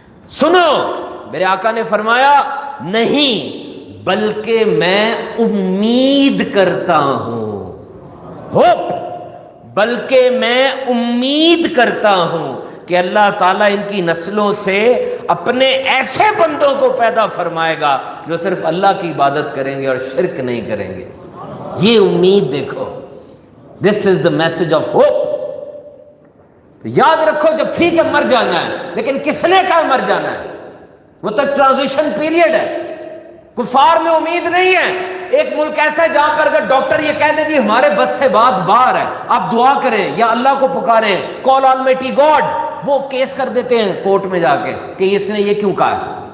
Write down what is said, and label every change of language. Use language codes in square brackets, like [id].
[ur] سنو، میرے آقا نے فرمایا نہیں بلکہ میں امید کرتا ہوں، ہوپ، بلکہ میں امید کرتا ہوں کہ اللہ تعالیٰ ان کی نسلوں سے اپنے ایسے بندوں کو پیدا فرمائے گا جو صرف اللہ کی عبادت کریں گے اور شرک نہیں کریں گے. یہ امید دیکھو، [en] This is the message of hope. [ur] یاد رکھو جب ٹھیک ہے مر جانا ہے، لیکن کس نے کہا مر جانا ہے؟ وہ تک ٹرانزیشن پیریڈ ہے. کفار میں امید نہیں ہے. ایک ملک ایسا ہے جہاں پر اگر ڈاکٹر یہ کہہ دے جی ہمارے بس سے بات باہر ہے، آپ دعا کریں یا اللہ کو پکاریں، [en] call almighty God, [ur] وہ کیس کر دیتے ہیں کورٹ میں جا کے کہ اس نے یہ کیوں کہا ہے.